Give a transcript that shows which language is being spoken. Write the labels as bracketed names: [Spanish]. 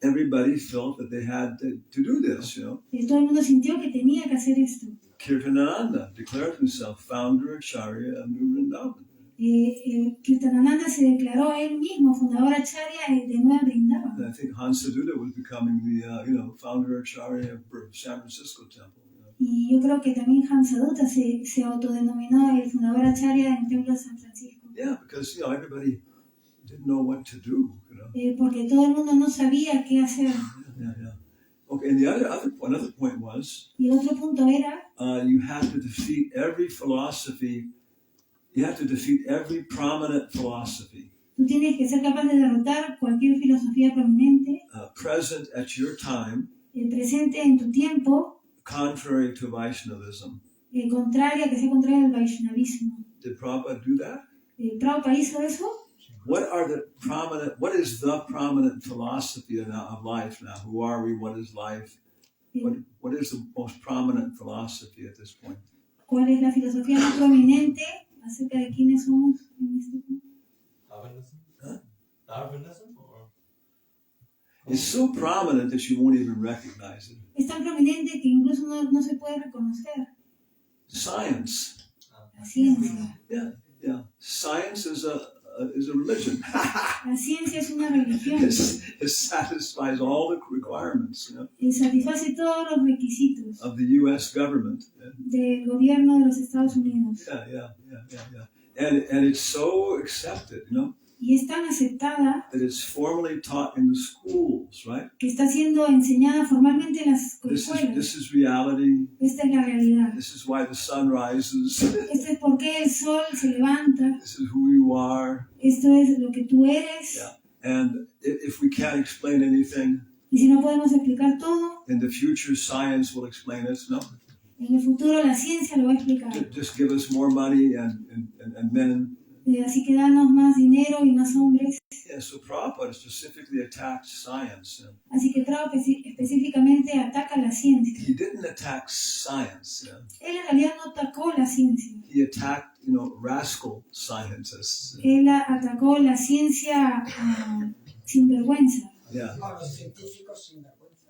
[English] everybody felt that they had to do this, [Spanish] todo el mundo sintió que tenía que hacer esto. [English] Kirtanananda declared himself founder acharya of New Vrindavan. [Spanish] Kirtanananda se declaró a él mismo fundador acharya de Nueva Vrindava. [English] And I think Hansaduta was becoming the founder acharya of San Francisco Temple. [Spanish] Y yo creo que también Hansaduta se autodenominó el fundador acharya del Templo de San Francisco. [English] Yeah, because everybody didn't know what to do. [Spanish] Porque todo el mundo no sabía qué hacer. [English] Yeah. Okay, and the another point was [Spanish] Y el otro punto era [English] you have to defeat every philosophy. You have to defeat every prominent philosophy [Spanish] tú tienes que ser capaz de derrotar cualquier filosofía prominente [English] present at your time, [Spanish] presente en tu tiempo, [English] contrary to Vaishnavism. [Spanish] que sea contraria al Vaishnavismo. [English] Did Prabhupada do that? [Spanish] ¿Prabhupada hizo eso? [English] What is the prominent philosophy of life now? Who are we? What is life? What is the most prominent philosophy at this point? [Spanish] ¿Cuál es la filosofía más prominente acerca de quiénes somos en este punto? [English] Darwinism? Huh? Darwinism? Or? It's so prominent that you won't even recognize it. [Spanish] Es tan prominente que incluso no se puede reconocer. [English] Science. [Spanish] La ciencia. [English] Yeah. Science is a religion. [Spanish] La ciencia es una religión. [English] It satisfies all the requirements, [Spanish] Satisface todos los requisitos [English] of the U.S. government. [Spanish] del gobierno de los Estados Unidos. [English] Yeah. And it's so accepted, [Spanish] Y es tan aceptada [English] that it's formally taught in the schools, right? [Spanish] que está siendo enseñada formalmente en las escuelas. [English] This is reality. [Spanish] Esta es la realidad. [English] This is why the sun rises. [Spanish] Esto es por qué el sol se levanta. [English] This is who you are. [Spanish] Esto es lo que tú eres. [English] Yeah. And if we can't explain anything, [Spanish] Y si no podemos explicar todo, [English] in the future science will explain it. [Spanish] No, en el futuro la ciencia lo va a explicar. [English] just give us more money and men. [Spanish] Así que danos más dinero y más hombres. [English] Yeah, so Prabhupada specifically attacked science. [Spanish] Así que Prabhupada específicamente ataca la ciencia. [English] He didn't attack science. [Spanish] Él en realidad no atacó la ciencia. [English] He attacked, rascal scientists. [Spanish] Él atacó la ciencia sin vergüenza. [English] Yeah. [Spanish] A los científicos sin vergüenza.